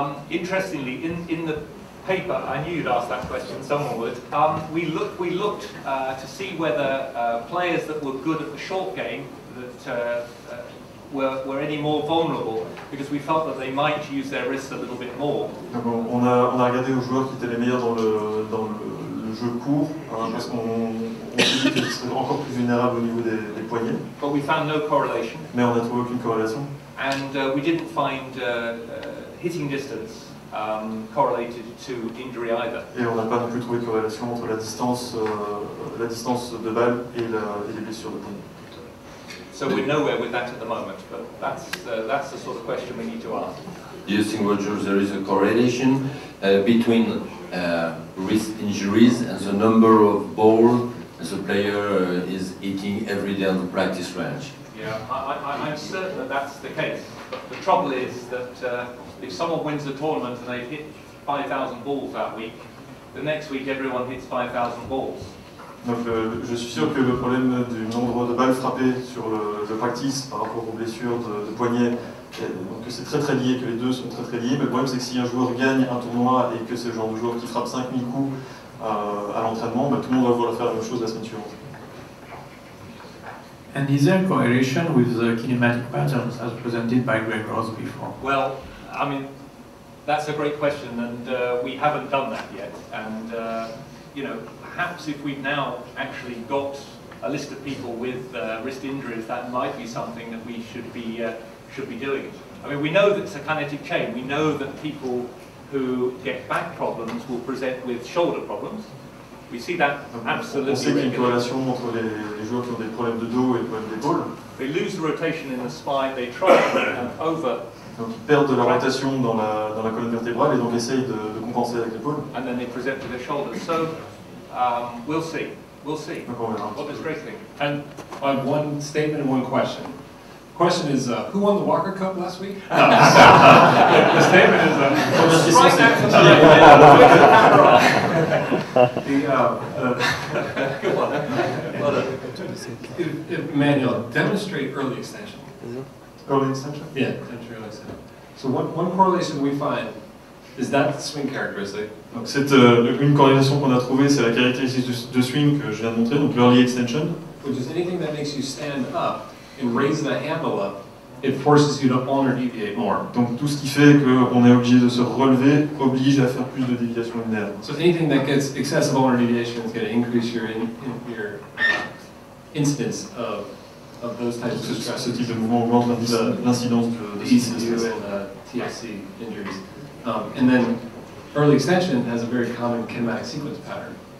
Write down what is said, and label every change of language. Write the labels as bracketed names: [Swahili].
[English] Interestingly, in the paper, I knew you'd ask that question. Someone would. We looked to see whether players that were good at the short game that were any more vulnerable, because we felt that they might use their wrists a little bit more. [French] Donc on a regardé aux joueurs qui étaient les meilleurs dans le jeu court, parce qu'on s'est dit qu'ils seraient encore plus vulnérables au niveau des poignets. [English] But we found no correlation. [French] Mais on n'a trouvé aucune corrélation. [English] And we didn't find hitting distance correlated to injury either. [French] Et on n'a pas non plus trouvé de corrélation entre la distance de balle et les blessures de poignet. [English] So we're nowhere with that at the moment, but that's the sort of question we need to ask. Do you think, Roger, there is a correlation between wrist injuries and the number of balls the player is hitting every day on the practice range? Yeah, I'm certain that that's the case. But the trouble is that if someone wins the tournament and they've hit 5,000 balls that week, the next week everyone hits 5,000 balls. [French] Donc je suis sûr que le problème du nombre de balles frappées sur le practice par rapport aux blessures de poignet, donc c'est très lié, que les deux sont très liés, mais le problème c'est que si un joueur gagne un tournoi et que c'est le genre de joueur qui frappe 5000 coups à l'entraînement, bah, tout le monde va vouloir faire la même chose la semaine suivante. [English] And is there a correlation with the kinematic patterns as presented by Greg Ross before? Well, I mean, that's a great question, and we haven't done that yet. And you know, perhaps if we've now actually got a list of people with wrist injuries, that might be something that we should be doing. I mean, we know that it's a kinetic chain. We know that people who get back problems will present with shoulder problems. We see that absolutely. [French] On sait qu'il y a une corrélation entre les joueurs qui ont des problèmes de dos et des problèmes d'épaule. [English] They lose the rotation in the spine. They try over. [French] Donc ils perdent de la rotation dans la colonne vertébrale et donc essayent de compenser avec l'épaule. [English] And then they present with their shoulders. So we'll see. We'll see. [French] Donc on verra. [English] What does Greg think? And I have one statement and one question. The question is, who won the Walker Cup last week? No. The statement is, Right now to the Manuel, demonstrate early extension. Early extension? Yeah, demonstrate early extension. So one correlation we find is that swing characteristic. [French] Donc c'est une corrélation qu'on a trouvée, c'est la caractéristique de swing que je viens de montrer, donc l'early extension. [English] Which is anything that makes you stand up and raise the handle up it forces you to ulnar deviate more. [French] Donc tout ce qui fait qu'on est obligé de se relever oblige à faire plus de déviation linéaire. [English] So anything that gets excessive ulnar deviation is going to increase your incidence of those types of stresses. [French] Ce type de mouvement augmente l'incidence de ce type de [English] ECU [French] stress. [English] and TFC injuries. And then early extension has a very common kinematic sequence pattern.